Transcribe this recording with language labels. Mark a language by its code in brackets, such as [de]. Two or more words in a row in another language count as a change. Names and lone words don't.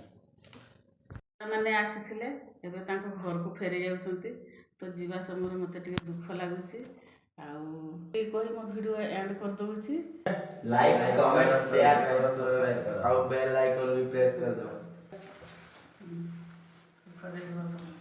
[or] ମାନେ ଆସିଥିଲେ ଏବେ ତାଙ୍କ ଘରକୁ ଫେରି ଯାଉଛନ୍ତି ତ ଯିବା ସମୟରେ ମୋତେ ଟିକେ ଦୁଃଖ ଲାଗୁଛି ଆଉ ଏଇ କହି ମୋ ଭିଡ଼ିଓ ଏଣ୍ଡ କରିଦେଉଛି। [en] like comment share [hi] करो और [en] bell icon [hi] भी प्रेस कर दो। [or] ସୁଖ ଦେଖିବ